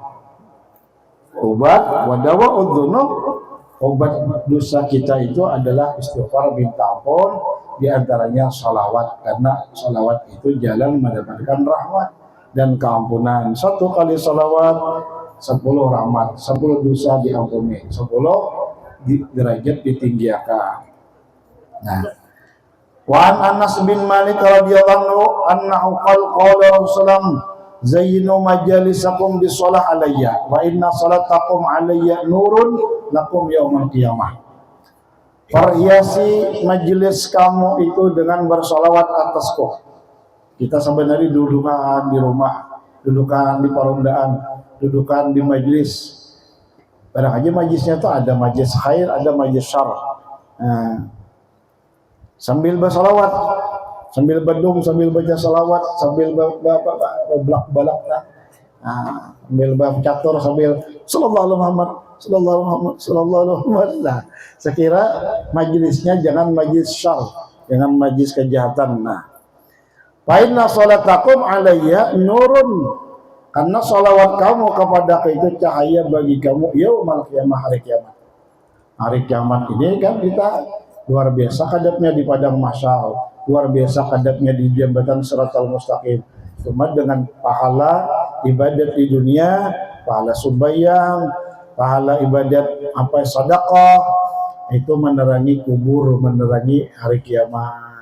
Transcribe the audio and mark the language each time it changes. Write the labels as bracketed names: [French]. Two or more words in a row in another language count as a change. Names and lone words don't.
[Banjar] Obat [Arabic] ودواء الذنوب, [Banjar] obat dosa kita itu adalah istighfar, minta ampun, di antaranya salawat, karena salawat itu jalan mendapatkan rahmat dan keampunan. 1 kali salawat 10 rahmat, 10 dosa diampuni, 10 derajat ditinggiakan. Nah, [Arabic] وأنس بن مالك رضي الله عنه قال رسول الله زينوا مجالسكم بالصلاة علي وإن صلاتكم علي نور لكم يوم القيامة. [Banjar] Perhiasi majelis kamu itu dengan bersolawat atasku. Kita sebenarnya dudukan di rumah, dudukan di perundaan, dudukan di majelis. Barang aja majelisnya itu ada majelis khair, ada majelis syar. Nah, sambil bersolawat, sambil bedung, sambil baca salawat, sambil balak, sambil catur, sambil [Arabic] صلى الله عليه محمد صلى الله عليه محمد صلى الله عليه محمد. [Banjar] Nah, saya kira majelisnya jangan majelis syar, jangan majelis kejahatan. Nah, [Arabic] فإن صلاتكم علي نور, [Banjar] karena salawat kamu kepada itu cahaya bagi kamu [Arabic] يوم القيامة, [Banjar] hari kiamat. Hari kiamat ini kan kita luar biasa kadapnya di padang mahsyar, luar biasa kadapnya di jembatan Shiratal Mustaqim. Cuma dengan pahala ibadat di dunia, pahala sembahyang, pahala ibadat sedekah, itu menerangi kubur, menerangi hari kiamat.